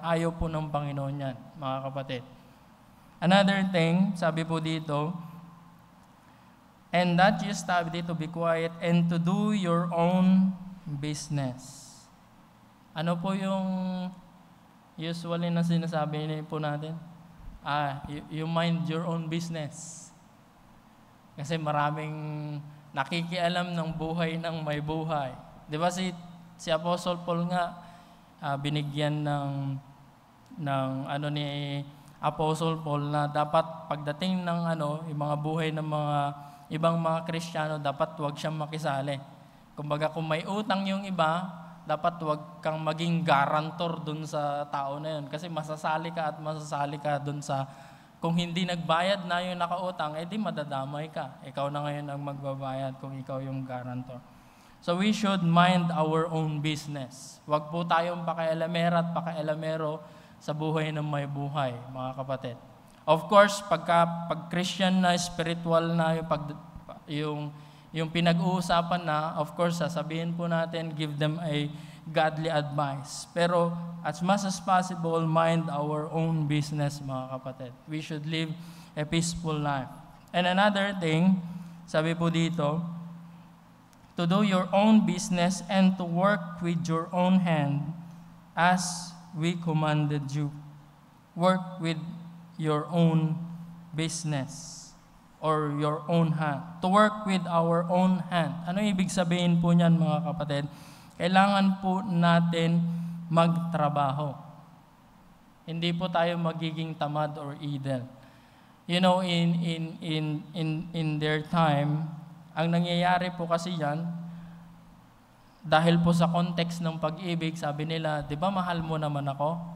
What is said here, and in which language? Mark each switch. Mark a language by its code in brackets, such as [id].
[tl] Ayaw po ng Panginoon yan, mga kapatid. [en] Another thing, [tl] sabi po dito, [en] and that you study to be quiet and to do your own business. [tl] Ano po yung usually na sinasabi po natin? [en] You mind your own business. [tl] Kasi maraming nakikialam ng buhay ng may buhay. Di ba si Apostle Paul nga, binigyan ng ano ni Apostle Paul na dapat pagdating ng yung mga buhay ng mga ibang mga Kristiyano, dapat huwag siyang makisali. Kumbaga kung may utang yung iba, dapat huwag kang maging garantor dun sa tao na yun. Kasi masasali ka dun sa, kung hindi nagbayad na yung nakautang, di madadamay ka. Ikaw na ngayon ang magbabayad kung ikaw yung garantor. [en] So we should mind our own business. [tl] Huwag po tayong pakialamera at pakialamero sa buhay ng may buhay, mga kapatid. [en] Of course, [tl] pag Christian na, spiritual na, yung pinag-uusapan na, [en] of course, [tl] sasabihin po natin, [en] give them a godly advice. Pero as much as possible, mind our own business, [tl] mga kapatid. [en] We should live a peaceful life. And another thing, [tl] sabi po dito, [en] to do your own business and to work with your own hand as we commanded you. Work with your own business. Or your own hand. To work with our own hand. [tl] Ano ibig sabihin po niyan, mga kapatid? Kailangan po natin magtrabaho. Hindi po tayo magiging tamad or idle. [en] You know, in their time, [tl] ang nangyayari po kasi yan, dahil po sa context ng pag-ibig, sabi nila, di ba mahal mo naman ako?